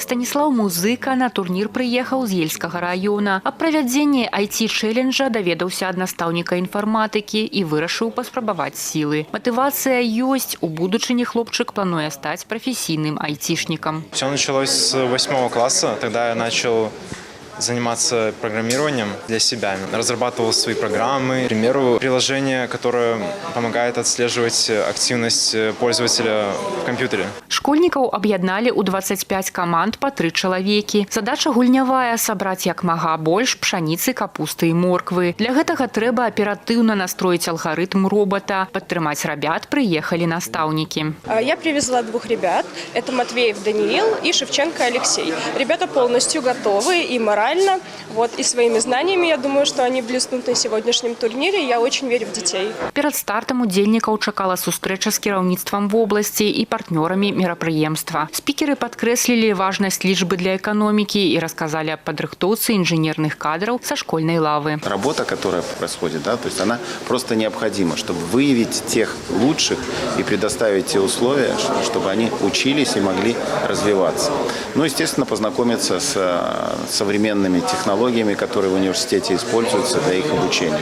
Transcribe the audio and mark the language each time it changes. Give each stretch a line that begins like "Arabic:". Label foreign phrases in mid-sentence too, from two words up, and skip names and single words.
Belarusian: Станіслав Музыка на турнір прыехаў з Ельскага раёна. Аб правядзенні IT-чэлленджа даведаўся ад настаўніка інфарматыкі і вырашыў паспрабаваць сілы. Матывацыя ёсць, у будучыні хлопчык плануе стаць прафесійным айтишником.
Russian: Все началось с 8 класса, тогда я начал заниматься программированием для себя. Разрабатывал свои программы. К примеру, приложение, которое помогает отслеживать активность пользователя в компьютере.
Belarusian: Школьнікаў аб'ядналі ў 25 каманд па 3 чалавекі. Задача гульнявая – сабраць як мага больш пшаніцы, капусты і морквы. Для гэтага трэба аператыўна настроіць алгарытм робота. Падтрымаць рабят прыехалі настаўнікі.
Russian: Я привезла 2 ребят. Это Матвеев Даниил и Шевченко Алексей. Ребята полностью готовы и морально, и своими знаниями. Я думаю, что они блеснут на сегодняшнем турнире. Я очень верю в детей.
Belarusian: Перад стартам удзельнікаў чакала сустрэча з кіраўніцтвам вобласці і партнёрамі мерапрыемства. Спікеры падкрэслілі важнасць лічбы
Russian: для экономики и рассказали о падрыхтоўцы инженерных кадров со школьной лавы. Работа, которая происходит, то есть она просто необходима, чтобы выявить тех лучших и предоставить те условия, чтобы они учились и могли развиваться. Ну, естественно, познакомиться с современными технологиями, которые в университете используются для их обучения.